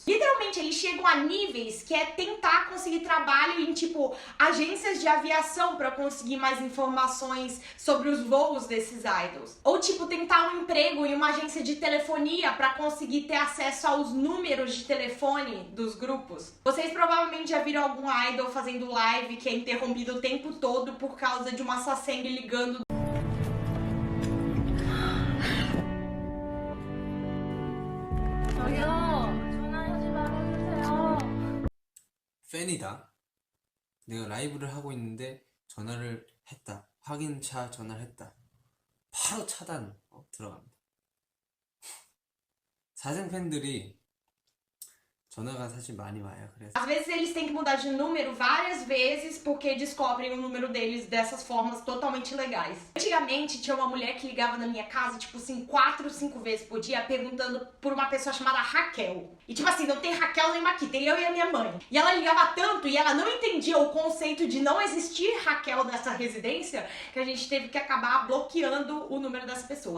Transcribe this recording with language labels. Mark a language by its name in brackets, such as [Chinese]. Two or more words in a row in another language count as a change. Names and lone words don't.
[Portuguese] Literalmente, eles chegam a níveis que é tentar conseguir trabalho em, tipo, agências de aviação para conseguir mais informações sobre os voos desses idols. Ou, tipo, tentar um emprego em uma agência de telefonia para conseguir ter acesso aos números de telefone dos grupos. Vocês provavelmente já viram algum idol fazendo live que é interrompido o tempo todo por causa de uma sasaeng ligando. [Korean] 팬이다. 내가 라이브를 하고 있는데 전화를 했다. 확인차 전화를 했다. 바로 차단 들어갑니다. 사생 팬들이 전화가 사실 많이 와요. 그래서 [Portuguese] Às vezes eles têm que mudar de número várias vezes porque descobrem o número deles dessas formas totalmente ilegais. Antigamente tinha uma mulher que ligava na minha casa, tipo assim, 4, 5 vezes por dia perguntando por uma pessoa chamada Raquel. E tipo assim, não tem Raquel nenhuma aqui, tem eu e a minha mãe. E ela ligava tanto e ela não entendia o conceito de não existir Raquel nessa residência que a gente teve que acabar bloqueando o número dessa pessoa.